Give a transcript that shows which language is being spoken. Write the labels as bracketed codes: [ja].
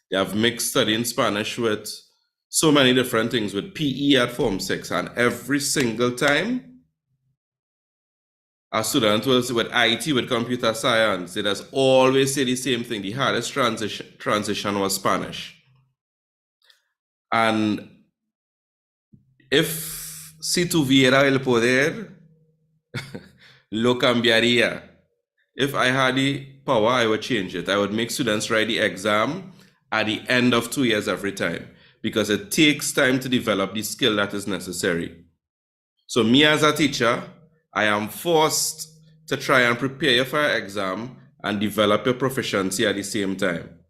[en] They have mixed studying Spanish with so many different things, with PE at Form 6. And every single time, a student was with IT, with computer science, they just always say the same thing. The hardest transition was Spanish. And if [es] si tuviera el poder, lo cambiaría. [en] If I had the power, I would change it. I would make students write the exam at the end of 2 years every time, because it takes time to develop the skill that is necessary. So me as a teacher, I am forced to try and prepare you for your exam and develop your proficiency at the same time.